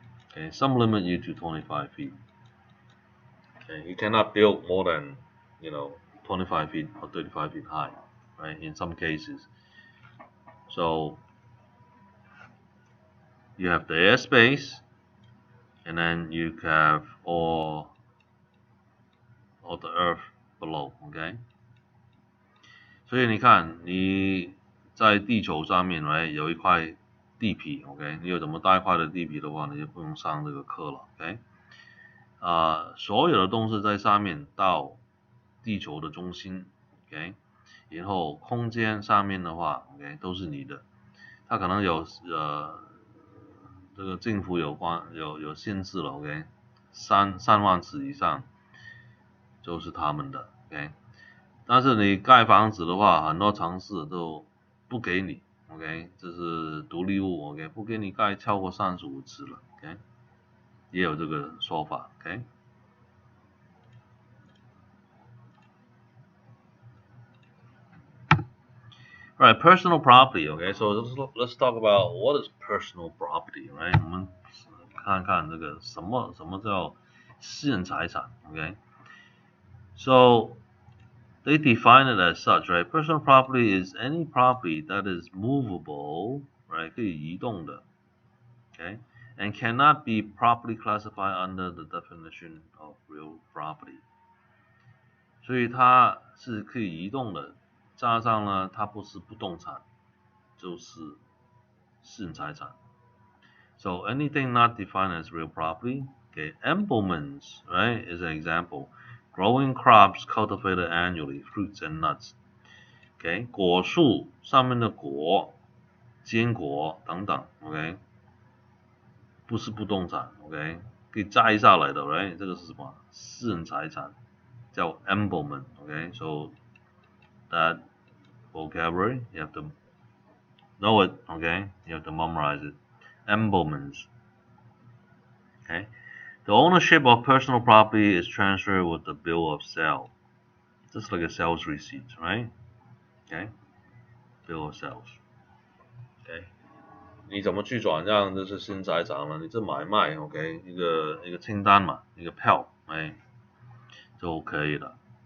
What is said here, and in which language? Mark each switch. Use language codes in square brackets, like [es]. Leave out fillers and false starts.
[en] Okay, some limit you to 25 feet. Okay, you cannot build more than 25 feet or 35 feet high, right? In some cases. So you have the airspace, and then you have all the earth below, okay? [zh] 所以你看，你在地球上面，right， 有一块地皮 ，OK， 你有这么大一块的地皮的话，你就不用上这个课了 ，OK。所有的东西在上面到地球的中心 ，OK， 然后空间上面的话 ，OK， 都是你的。它可能有这个政府有限制了 ，OK， 3万尺以上就是他们的 ，OK。但是你盖房子的话，很多城市都不给你 ，OK， 这是独立物 ，OK， 不给你盖超过35尺了 ，OK， 也有这个说法 ，OK。 [en] Right, personal property, okay, so let's talk about what is personal property, right? [zh] 我们看看这个什么叫私人财产 ，okay? [en] So they define it as such, right? Personal property is any property that is movable, right? [zh] 可以移动的 [en] ，okay? and cannot be properly classified under the definition of real property. [zh] 所以它是可以移动的，加上呢，它不是不动产，就是私人财产。 [en] So anything not defined as real property, okay, implements, right, is an example. Growing crops cultivated annually, fruits and nuts. [zh] Okay, 果树上面的果、坚果等等 ，OK， 不是不动产 ，OK， 可以摘下来的 ，right， 这个是什么？私人财产，叫 [en] implement，OK，so that vocabulary you have to know it, okay, you have to memorize it. Implements, okay. The ownership of personal property is transferred with the bill of sale, just like a sales receipt, right? Okay, bill of sales. Okay. [zh] 你怎么去转让这是新财产了？你这买卖 ，OK， 一个清单嘛，一个票，哎，就可以了。